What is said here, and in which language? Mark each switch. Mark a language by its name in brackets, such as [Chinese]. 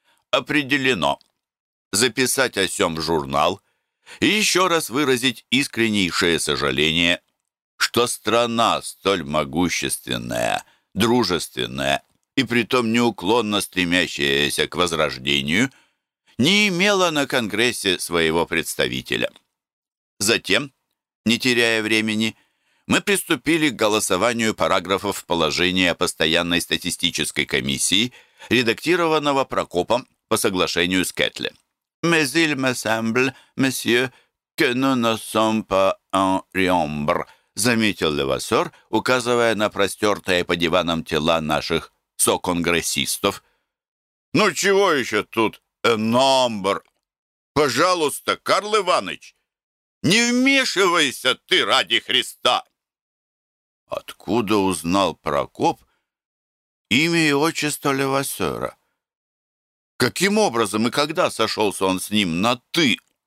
[Russian] Определено записать о сём в журнал и еще раз выразить искреннейшее сожаление, что страна столь могущественная, дружественная и притом неуклонно стремящаяся к возрождению – не имела на Конгрессе своего представителя. Затем, не теряя времени, мы приступили к голосованию параграфов положения о постоянной статистической комиссии, редактированного Прокопом по соглашению с Кэтли. [French] «Mais il me semble, monsieur, que nous ne sommes pas en riombre», [Russian] заметил Левасор, указывая на простертые по диванам тела наших соконгрессистов. «Ну чего еще тут? Номбр! Пожалуйста, Карл Иванович, не вмешивайся ты ради Христа!» Откуда узнал Прокоп имя и отчество Левасера? Каким образом и когда сошелся он с ним на «ты»?